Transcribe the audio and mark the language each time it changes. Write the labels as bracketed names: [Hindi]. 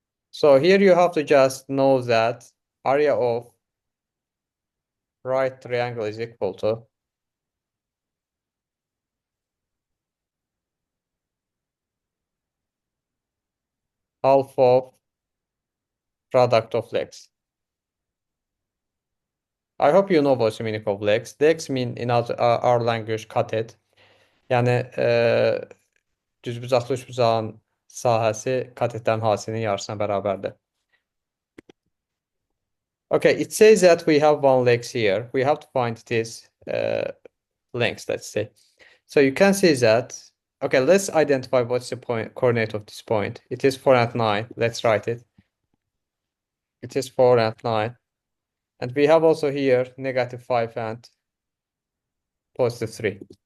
[English] So here you have to just know that area of right triangle is equal to half of product of legs. I hope you know what's the meaning of legs. Legs mean in our language katet. [Azerbaijani] Yəni düzbucaqlı üçbucağın sahəsi katetlərin hasinin yarısına bərabərdir. [English] Okay, it says that we have one legs here. We have to find this length, let's say. So you can see that Okay, let's identify what's the point coordinate of this point. It is 4 and 9. Let's write it. It is 4 and 9. And we have also here negative 5 and positive 3.